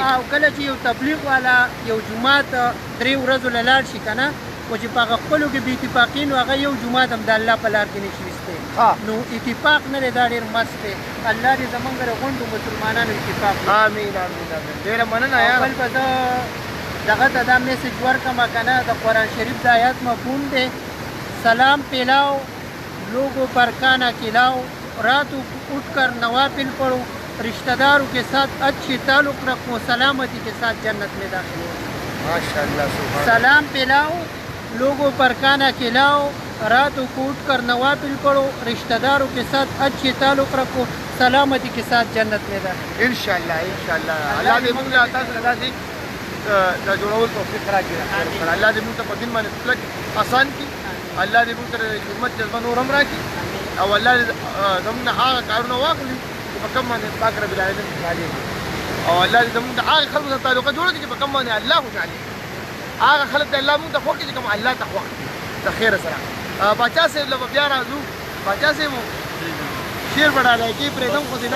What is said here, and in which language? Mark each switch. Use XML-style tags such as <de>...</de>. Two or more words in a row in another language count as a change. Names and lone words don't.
<ps>او کله چې یو تبلیغ والا یو جومات 3 ورځو له لاړ شي که نه خو چې په هغه خپلو کې بې اتفاقي نو هغه یو جومات هم د الله په لار کې نشي ویستی نو اتفاق نه دی دا ډېر مست دی الله دې زموږ د غونډو مسلمانانو اتفاق وکړي. امین امین امین ډېره مننه یاره بل به زه دغه ته دا میسج ورکړم که نه د قرآن شریف د آیات مفهوم دی</ps> <ur>سلام پلاؤ لوگوں پر کانا کھلاؤ راتوں کو اٹھ کر نوافل پڑھو رشتہ داروں کے ساتھ اچھے تعلق رکھو سلامتی کے ساتھ جنت میں داخل ہو</ur> <ar>ماشاءاللہ سبحان</ar> <ur>سلام پلاؤ لوگوں پر کانا کھلاؤ راتوں کو اٹھ کر نوافل پڑھو رشتہ داروں کے ساتھ اچھے تعلق رکھو سلامتی کے ساتھ جنت میں داخل</ur> <ar>ان شاء الله ان شاء الله</ar> <ps>الله دې موږ له تاسو سره داسې دا جوړول توفیق راکړي الله دې موږ ته په دین باندې کلک آسان کړي الله دې موږ ته خدمت جذبه نور هم راکړي او الله دې زموږ نه هغه کارونه واخلي چې په کوم باندې پاک</ps> <ar>رب العالمین</ar> <ps>راضي دي او الله دې زموږ د هغه خلکو سره تعلقات جوړ کړي چې په کوم باندې الله خوشحالي هغه خلک ته الله موږ ته خوښ کړي چې کوم الله ته خوښ د خیر سره باچا صاحب له بیا راځو باچا صاحب شیر بډاله کې پرېدم خو دې نه</ps>